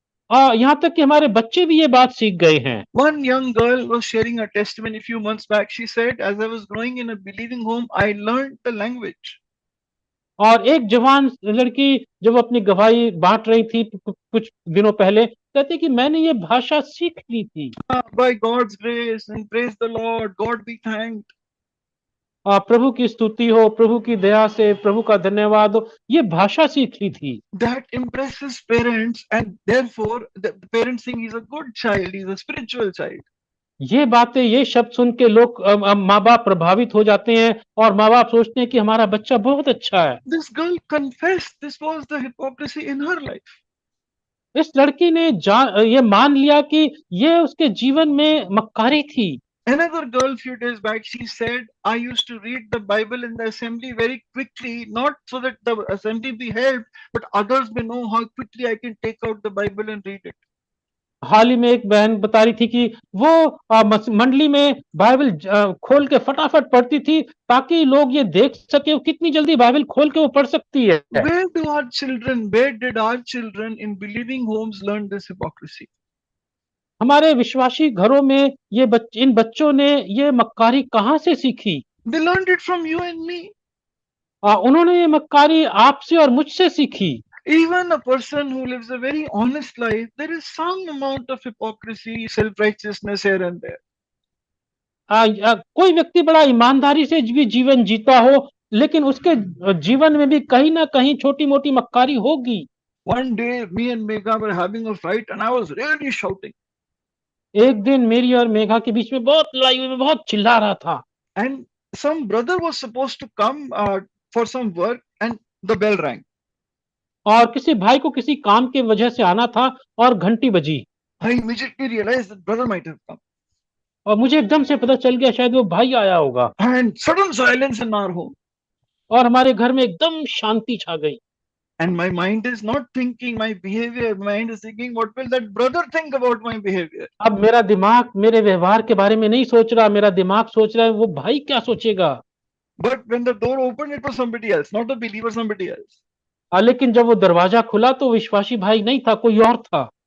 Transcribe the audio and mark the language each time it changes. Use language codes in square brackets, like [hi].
[hi] यहाँ तक कि हमारे बच्चे भी ये बात सीख गए हैं। [en] One young girl was sharing a testimony a few months back. She said, as I was growing in a believing home, I learned the language. [hi] और एक जवान लड़की जब अपनी गवाही बांट रही थी कुछ दिनों पहले, कहती कि मैंने ये भाषा सीख ली थी। [en] By God's grace and praise the Lord, God be thanked. [hi] प्रभु की स्तुति हो, प्रभु की दया से प्रभु का धन्यवाद हो, ये भाषा सीख ली थी। [en] That impresses parents, and therefore the parents think he's a good child, he's a spiritual child. [hi] ये बातें, ये शब्द सुन के लोग माँ बाप प्रभावित हो जाते हैं और माँ बाप सोचते हैं कि हमारा बच्चा बहुत अच्छा है। [en] This girl confessed this was the hypocrisy in her life. [hi] इस लड़की ने ये मान लिया कि ये उसके जीवन में मक्कारी थी। [en] Another girl few days back, she said, I used to read the Bible in the assembly very quickly, not so that the assembly be helped, but others may know how quickly I can take out the Bible and read it. [hi] हाल ही में एक बहन बता रही थी कि वो मंडली में बाइबल खोल के फटाफट पढ़ती थी, ताकि लोग ये देख सके वो कितनी जल्दी बाइबल खोल के वो पढ़ सकती है। [en] Where did our children in believing homes learn this hypocrisy? [hi] हमारे विश्वासी घरों में ये इन बच्चों ने ये मक्कारी कहाँ से सीखी? [en] They learned it from you and me. [hi] उन्होंने ये मक्कारी आपसे और मुझसे सीखी। [en] Even a person who lives a very honest life, there is some amount of hypocrisy, self-righteousness here and there. [hi] कोई व्यक्ति बड़ा ईमानदारी से भी जीवन जीता हो, लेकिन उसके जीवन में भी कहीं ना कहीं छोटी मोटी मक्कारी होगी। [en] One day, me and Megha were having a fight, and I was really shouting. [hi] एक दिन मेरी और मेघा के बीच में बहुत लड़ाई हुई, मैं बहुत चिल्ला रहा था। [en] And some brother was supposed to come for some work, and the bell rang. [hi] और किसी भाई को किसी काम के वजह से आना था और घंटी बजी। [en] I immediately realized that brother might have come. [hi] और मुझे एकदम से पता चल गया शायद वो भाई आया होगा। [en] And sudden silence in our home. [hi] और हमारे घर में एकदम शांति छा गई। [en] And my mind is not thinking my behavior. My mind is thinking, what will that brother think about my behavior? [hi] अब मेरा दिमाग मेरे व्यवहार के बारे में नहीं सोच रहा, मेरा दिमाग सोच रहा है वो भाई क्या सोचेगा। [en] But when the door opened, it was somebody else, not a believer, somebody else. [hi] लेकिन जब वो दरवाजा खुला तो विश्वासी भाई नहीं था, कोई और था।